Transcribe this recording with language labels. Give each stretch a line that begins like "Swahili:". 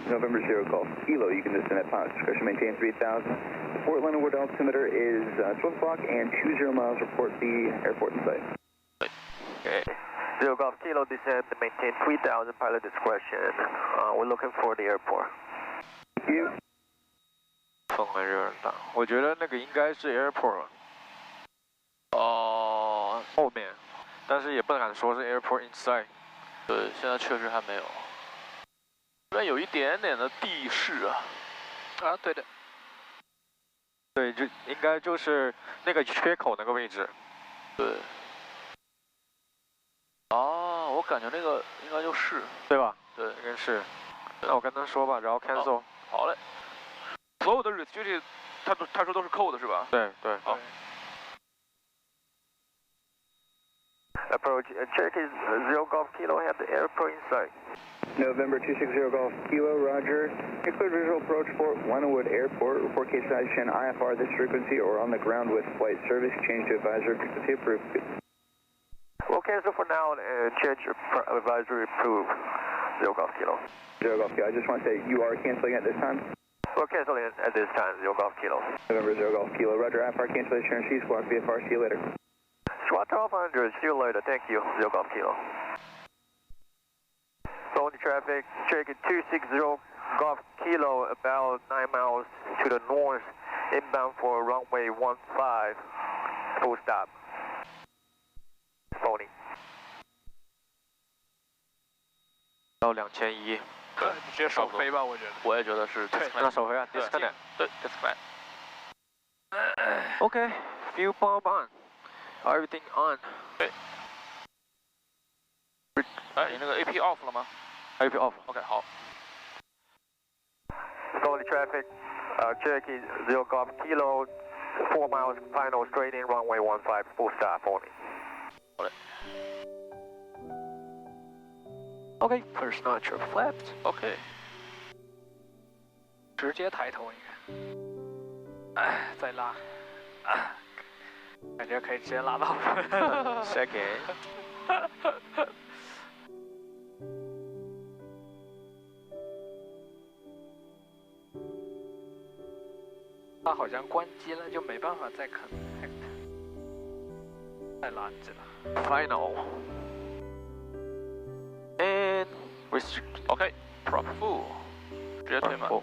English: November 0 Golf Kilo, you can descend at pilot's discretion, maintain 3,000. The Fort Leonard Wood altimeter is 12 o'clock and 20 miles. Report the airport in sight. Okay. 0 Golf Kilo, descend, maintain 3,000, pilot discretion. We're looking for the airport. Thank you.
Chinese: 风还是有点大，我觉得那个应该是 airport。哦，后面，但是也不敢说是 airport inside。对，现在确实还没有。这边有一点点的地势啊。啊，对的。对，就应该就是那个缺口那个位置。对。哦，我感觉那个应该就是。对吧？对，应该是。那我跟他说吧，然后 cancel。好嘞。所有的 restricted， 他说都是扣的是吧？对对。好。
English: Approach Cherokee 0 Golf Kilo, have the airport in sight. November 260 Golf Kilo, Roger. Clear visual approach Fort Leonard Wood Airport. Report KTBN IFR this frequency or on the ground with flight service. Change to advisory frequency approved. We'll cancel for now and change advisory approved. 0 Golf Kilo. 0 Golf Kilo. I just want to say you are canceling at this time. We're canceling at this time, 0 Golf Kilo. November 0 Golf Kilo, Roger. IFR cancellation. C squawk VFR. See you later. Squawk 1200, see you later. Thank you, 0 Golf Kilo. Phone traffic, Cherokee 260 Golf Kilo, about 9 miles to the north, inbound for runway 15, full stop. Phony.
Chinese: 到2100。直接首飞吧，我觉得。我也觉得是。对，那首飞啊 ，disconnect。对 ，disconnect。
English: OK, fuel pump on, everything on.
Chinese: 对。哎，你那个 AP off 了吗
English: ？AP off。
Chinese: OK， 好。
English: Slowly traffic, Cherokee 0 Golf Kilo, 4 miles final straight in runway 15 full stop only.
Chinese: 好嘞。
English: OK, first notch flapped. OK。
Chinese: 直接抬头，你看。哎，再拉。感觉可以直接拉到。
English: Second。
Chinese: 它好像关机了，就没办法再 connect， 太垃圾了。
English: Final and restrict. OK, prop full，
Chinese: 直接推满。